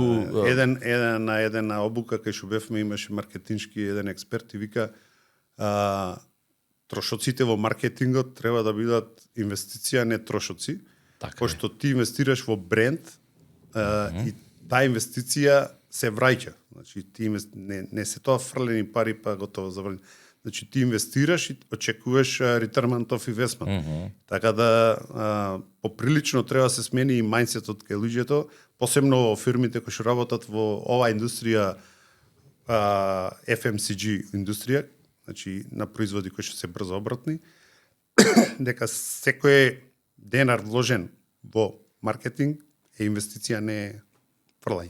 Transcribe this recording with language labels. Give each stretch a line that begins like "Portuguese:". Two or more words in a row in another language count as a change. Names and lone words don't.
Macedonian: една обука кај што бевме имаше маркетиншки еден експерт и вика трошоците во маркетингот треба да бидат инвестиција, не трошоци. Така пошто ти инвестираш во бренд и таа инвестиција се враќа. Значи ти не се тоа фрлени пари па готово завршено. Значи ти инвестираш и очекуваш
English: return of investment.
Macedonian: Така да поприлично треба да се смени и мајндсетот кај луѓето, посебно во фирмите кои што работат во оваа индустрија FMCG индустрија, значи на производи кои што се брзо обратни, дека секој денар вложен во маркетинг е инвестиција, не е фрлање.